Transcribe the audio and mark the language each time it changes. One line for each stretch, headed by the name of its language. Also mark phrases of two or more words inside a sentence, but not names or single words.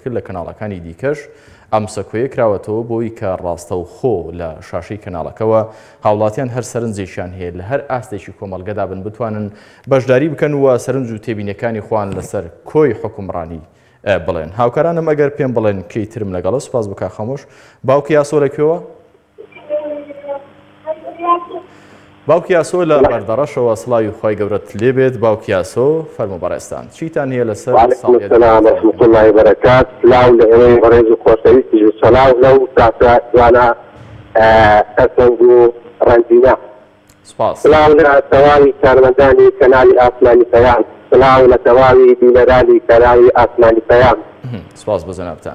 Central Kurdish: لە کەناڵەکانی دیکەش ئەم سەکۆیە کراوەتەوە بۆی کە ڕاستە و خۆ لە شاشەی کەناڵەکەەوە هاوڵاتیان هەر سەرنجێکیان هەیە لە هەر ئاستێکی کۆمەڵگەدا بن بتوانن بەشداری بکەن وە سەرنج و تێبینەکانی خۆیان لەسەر کۆی حکومڕانی بڵێن هاوکارانم ئەگەر پێم بڵێن کەیترم لەگەڵە سوپاس بکە خامۆش باوکی یاسۆ لەکوێوە باوکی یاسۆ لە بەردەڕەشەوە سڵاوی خۆی گەورەت لێبێت. باوکی یاسۆ فەرموو بەڕێستان چیتان هەیە لەسەر
Arabic: السلام ورحمة الله وبركاته.
Central Kurdish: سلااو لە ئێوەی بەڕێز و خۆشەویستی سەلااو لەو تاسوانە ئەسەنگ و ڕەنجینە. سلااو لە تەواوی کارمەندانی کەنالی ئاسمانی پەیام. سلااو لە تەواوی بینەرانی کەنالی ئاسمانی پەیام. سپاس بۆ جەنابتان.